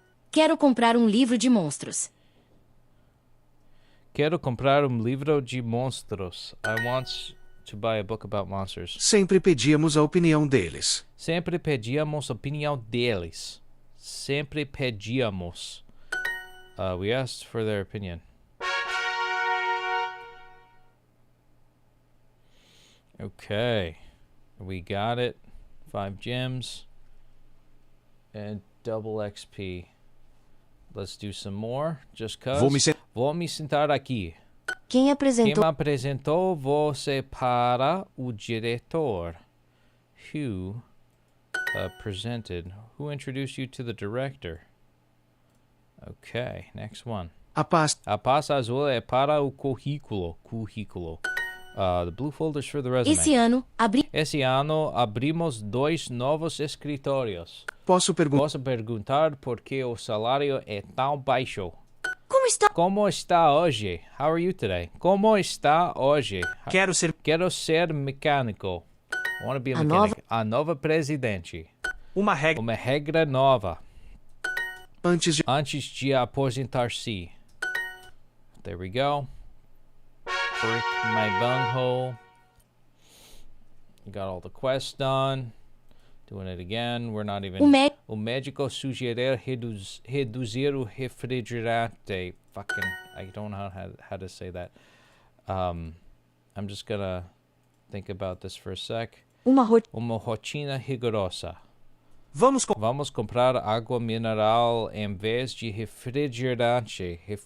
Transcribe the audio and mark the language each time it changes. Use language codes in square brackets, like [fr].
[pt] Quero comprar livro de monstros. Quero comprar livro de monstros. [en] I want to buy a book about monsters. [pt] Sempre pedíamos a opinião deles. Sempre pedíamos a opinião deles. Sempre pedíamos. [en] We asked for their opinion. Okay. We got it. 5 gems. And double XP. Let's do some more. Just cause. [pt] Vou me sentar aqui. Quem Quem apresentou? apresentou você para o diretor? [en] Who presented? Who introduced you to the director? Okay, next one. [pt] A pasta A pasta azul é para o currículo. [en] The blue folders for the resume. [pt] Esse ano abrimos 2 novos escritórios. Posso perguntar por que o salário é tão baixo. Como está? Como está hoje? [en] How are you today? [pt] Como está hoje? Quero ser ser mecânico. [en] I want to be a mechanic. [pt] A nova presidente. uma regra Uma regra nova. antes de aposentar-se. [en] There we go. Brick my bunghole. Got all the quests done. Doing it again. We're not even... [pt] O médico sugerir reduzir o refrigerante. Fucking... [en] I don't know how to say that. I'm just gonna think about this for a sec. [pt] Uma rotina rigorosa. Vamos comprar água mineral em vez de refrigerante.